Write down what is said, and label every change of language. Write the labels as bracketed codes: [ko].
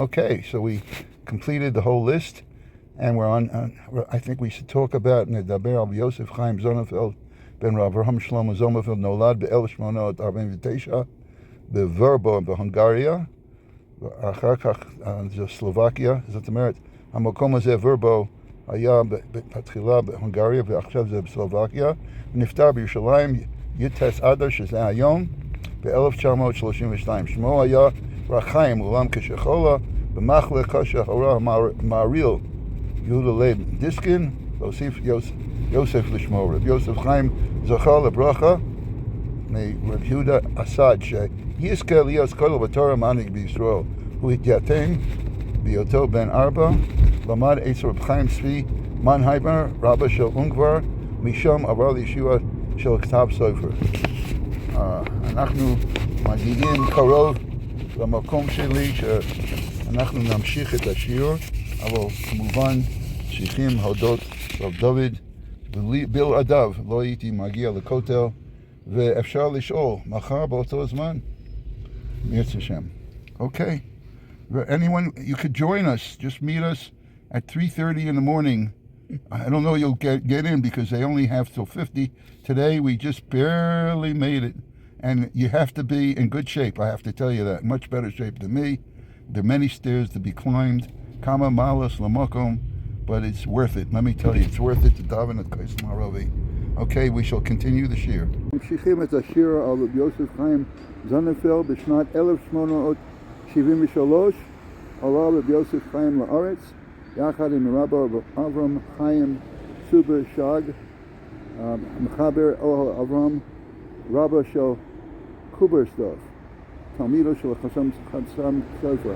[en] Okay, so we completed the whole list, and we're on. I think we should talk about [he] Nedaber al [en] Yosef Chaim Zonenfeld ben Avraham Shlomo Zonenfeld [he] Nolad ב-1849 בוורבו בהונגריה, אחר כך זו סלובקיה. זאת אומרת, המקום הזה, וורבו, היה בתחילה בהונגריה ועכשיו זה בסלובקיה, ונפטר בירושלים י"ט אדר, שזה היום, ב-1932. שמו היה רחיים, אולם כשחולה, במחלה קשה הורה המעריל יהודה לייב דיסקין, להוסיף יוסף לשמו. רב יוסף חיים זכה לברכה מרב יהודה אסד, שיזכה להיות כל בתורה מנהיג בישראל. הוא התייתם בהיותו בן 4, למד אצל רב חיים צבי מנהיימר, רבא של אונגבר, משם עבר לישיבה של כתב סופר. אנחנו מגיעים קרוב למקום שלי שאנחנו נמשיך את השיר, אבל כמובן צריכים להודות רב דוד, בלעדיו לא הייתי מגיע לכותל, ואפשר לשאול מחר באותו זמן, ירצה שם. [en] Okay. Anyone, you could join us. Just meet us at 3:30 in the morning. I don't know you'll get in because they only have till 50. Today we just barely made it. And you have to be in good shape, I have to tell you that. Much better shape than me. There are many stairs to be climbed. [he] Kama malas lamakom. [en] But it's worth it. Let me tell you, it's worth it to daven at Kais Maravi. Okay, we shall continue the shir. [he] ממשיכים את השיר על רבי יוסף חיים זוננפלד בשנת 1873. עלה רבי יוסף חיים לארץ, יחד עם רבא אברהם חיים סובר שג, מחבר אוהל אברהם, רבא של קוברסטוף, תלמידו של חסם סופר.